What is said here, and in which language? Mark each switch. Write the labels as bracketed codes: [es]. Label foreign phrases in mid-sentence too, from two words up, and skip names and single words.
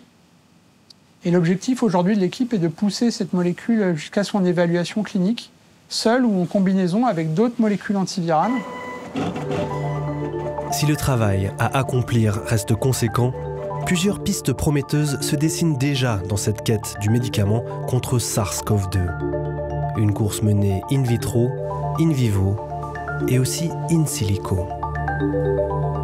[fr] Et l'objectif aujourd'hui de l'équipe est de pousser cette molécule jusqu'à son évaluation clinique, seule ou en combinaison avec d'autres molécules antivirales. Si le travail à accomplir reste conséquent, plusieurs pistes prometteuses se dessinent déjà dans cette quête du médicament contre SARS-CoV-2. Une course menée [la] in vitro, in vivo [fr] et aussi [la] in silico.